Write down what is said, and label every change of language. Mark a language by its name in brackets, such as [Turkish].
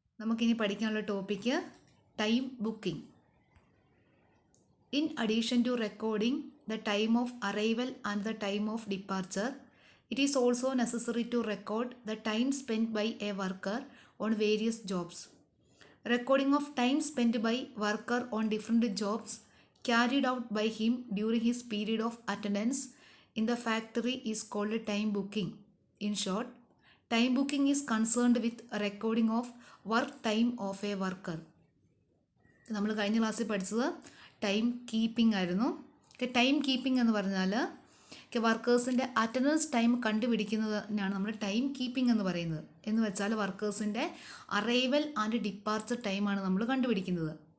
[Malayalam] നമുക്കിനി പഠിക്കാനുള്ള topic time booking. [English] In addition to recording the time of arrival and the time of departure, it is also necessary to record the time spent by a worker on various jobs. Recording of time spent by worker on different jobs carried out by him during his period of attendance in the factory is called time booking. In short, time booking is concerned with recording of work time of a worker. [Malayalam] നമ്മൾ കഴിഞ്ഞ ക്ലാസ്സിൽ പഠിച്ചത് time keeping ആയിരുന്നു. Time keeping എന്ന് പറഞ്ഞാൽ വർക്കേഴ്സിൻ്റെ attendance time കണ്ടുപിടിക്കുന്നതിനാണ് നമ്മൾ time keeping എന്ന് പറയുന്നത്. എന്ന് വെച്ചാൽ വർക്കേഴ്സിൻ്റെ [English] arrival and departure [Malayalam] ടൈമാണ് നമ്മൾ കണ്ടുപിടിക്കുന്നത്.